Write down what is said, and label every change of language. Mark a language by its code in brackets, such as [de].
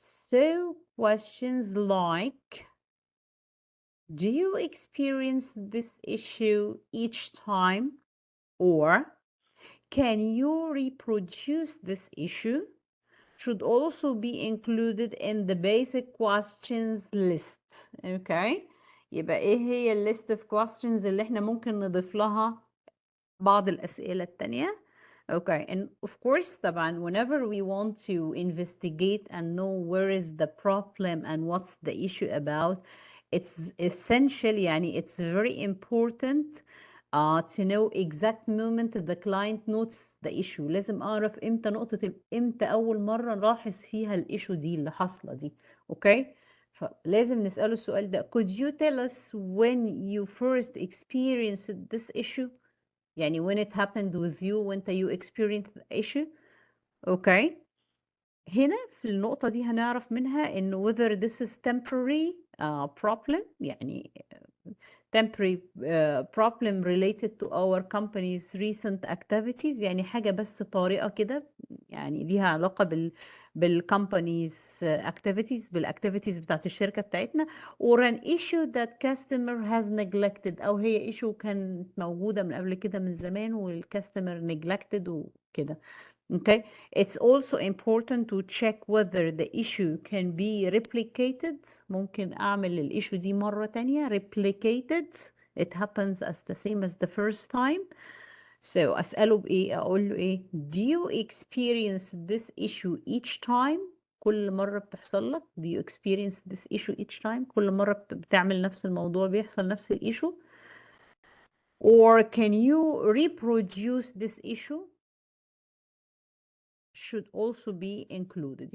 [en] So questions like, do you experience this issue each time? Or can you reproduce this issue? Should also be included in the basic questions list. Okay. [ar] يبقى ايه هي الليست [en] of questions [ar] اللي احنا ممكن نضيف لها بعض الأسئلة التانية. [en] Okay, and of course [ar] طبعا [en] whenever we want to investigate and know where is the problem and what's the issue about, it's essential, يعني it's very important to know exact moment the client notes the issue. [ar] لازم أعرف إمتى أول مرة نلاحظ فيها الإيشو دي اللي حاصلة دي. Okay, فلازم نسأله السؤال ده. [en] Could you tell us when you first experienced this issue? يعني when it happened with you, when you experienced the issue. Okay. [ar] هنا في النقطة دي هنعرف منها إنه [en] whether this is temporary problem، [ar] يعني [en] temporary problem related to our company's recent activities، [ar] يعني حاجة بس طارئة كده، يعني ليها علاقة بالcompany's activities، بالactivities بتاعت الشركة بتاعتنا، [en] or an issue that customer has neglected، [ar] أو هي issue كانت موجودة من قبل كده من زمان والcustomer neglected وكده. [en] Okay, it's also important to check whether the issue can be replicated. [ar] ممكن أعمل الissue دي مرة تانية. [en] Replicated, it happens as the same as the first time. So [ar] أسأله بإيه؟ أقول له إيه؟ [en] Do you experience this issue each time? [ar] كل مرة بتحصل لك. [en] Do you experience this issue each time? [ar] كل مرة بتعمل نفس الموضوع بيحصل نفس الissue. [en] Or can you reproduce this issue? Should also be included.